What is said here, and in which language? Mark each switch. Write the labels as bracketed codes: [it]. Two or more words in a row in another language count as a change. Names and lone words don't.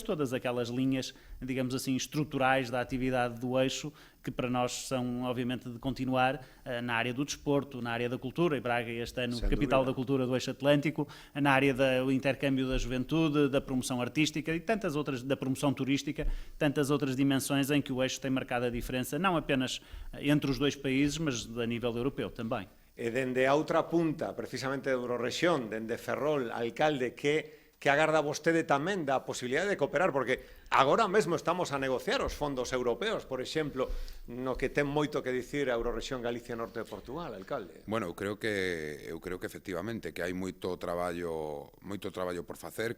[pt] todas aquelas linhas, digamos assim, estruturais da atividade do eixo que para nós são, obviamente, de continuar na área do desporto, na área da cultura, e Braga este ano capital da cultura do Eixo Atlântico, na área do intercâmbio da juventude, da promoção artística e tantas outras, da promoção turística, tantas outras dimensões em que o eixo tem marcado a diferença, não apenas entre os dois países, mas a nível europeu também. [gl] E dende a outra punta, precisamente da Eurorrexión, dende Ferrol, alcalde, que agarda vostede tamén da posibilidade de cooperar, porque agora mesmo estamos a negociar os fondos europeos, por exemplo, no que ten moito que dicir a Eurorrexión Galicia Norte de Portugal, alcalde. Bueno, eu creo que efectivamente que hai moito traballo por facer.